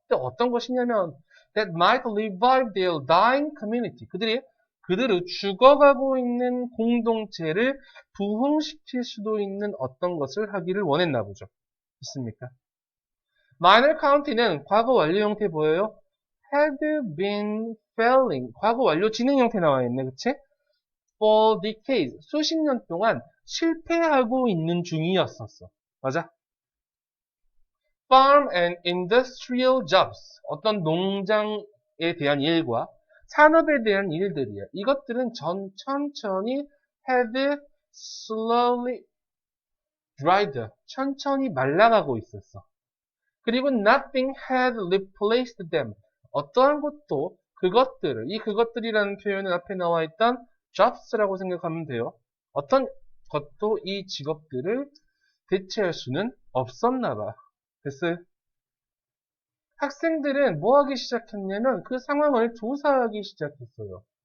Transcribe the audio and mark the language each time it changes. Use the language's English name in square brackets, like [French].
[Korean] 근데 어떤 것이냐면 [English] that might revive their dying community. [Korean] 그들의 죽어가고 있는 공동체를 부흥시킬 수도 있는 어떤 것을 하기를 원했나 보죠. 좋습니까? [English] minor county [Korean] 는 과거 완료 형태 보여요? [English] had been failing. [Korean] 과거 완료 진행 형태 나와 있네, 그치? [English] for decades. [Korean] 수십 년 동안 실패하고 있는 중이었었어. 맞아? [English] farm and industrial jobs. [Korean] 어떤 농장에 대한 일과 산업에 대한 일들이야. 이것들은 천천히 [English] had slowly dried up. [Korean] 천천히 말라가고 있었어. 그리고 [English] nothing had replaced them. [Korean] 어떠한 것도 그것들을, 이 그것들이라는 표현은 앞에 나와 있던 jobs라고 생각하면 돼요. 어떤 것도 이 직업들을 대체할 수는 없었나 봐. 됐어요? 학생들은 뭐 하기 시작했냐면 그 상황을 조사하기 시작했어요.